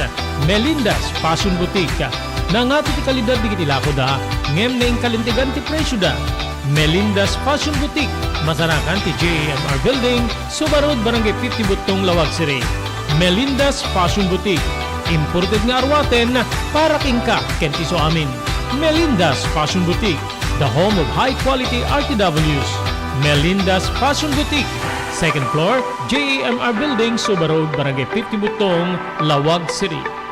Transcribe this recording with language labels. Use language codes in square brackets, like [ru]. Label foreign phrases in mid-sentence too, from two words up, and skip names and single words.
[ilo] Melinda's Fashion Boutique. Nangato ti kalidad di kitilako da, ngem na ing kalintigan ti presyo da. Melinda's Fashion Boutique. Masarakan ti JMR Building, Subarod, Barangay 50 Butong, Lawag City. Melinda's Fashion Boutique. Imported nga arwaten para kingka kenti so amin. [en] Melinda's Fashion Boutique, the home of high-quality RTWs. Melinda's Fashion Boutique. Second floor, JMR Building, Subarod, Barangay 50 Butong, Lawag City.